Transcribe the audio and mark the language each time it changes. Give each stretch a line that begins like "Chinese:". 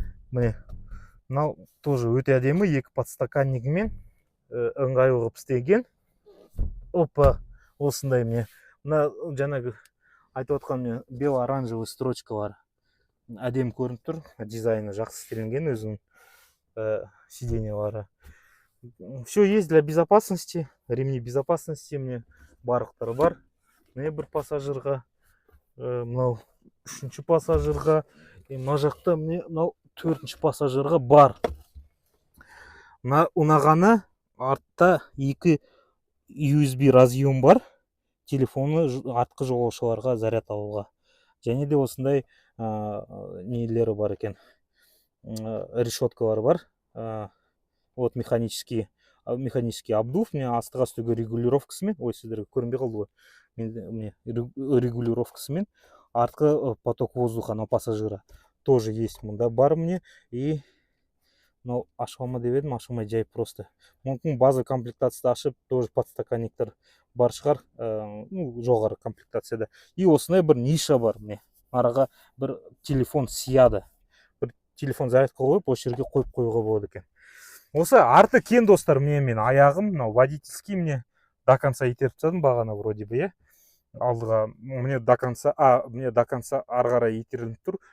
Kazakh: Міне, мынау тоже өте әдемі, екі подстаканнигімен ыңғайлы қылып істеген. Опа, осындай міне. Мына жаңағы айтып отқан міне бело-оранжевый строчкалар әдемі көрініп тұр. Дизайны жақсы істелінген өзінің сиденьялары.
Russian: Все есть для безопасности, ремни безопасности
Kazakh: міне барлықтары бар. Міне бір пассажирға, мынау үшінші пассажирға, мына жақта міне мынау төртінші пассажирға бар. Мына ұнағаны артта екі USB разъем бар. Телефоны артқы жолаушыларға заряд алуға. Және де осындай нелері бар екен. Решеткалары бар.
Russian: Вот механический обдув,
Kazakh: міне астыға үстіге регулировкасымен, ой, сіздерге көрінбей қалды ғой. Міне регулировкасымен артқы
Russian: поток воздуха на пассажира тоже есть.
Kazakh: Мұнда бар мне. И мынау ашылма деп едім, ашылмай жайып просто. Мүмкін база комплектацияда ашып, тоже подстаканниктер бар шығар, жоғары комплектацияда. И осындай бір ниша бар міне. Араға бір телефон сияды. Бір телефон зарядқа қойып, осы жерге қойып қоюға болады екен. Осы арты кен достар, мен аяғым мынау водительский мне
Russian: до конца
Kazakh: итеріп тастадым бағана
Russian: вроде бы,
Kazakh: алдыға мне до конца ары қарай итеріліп тұр.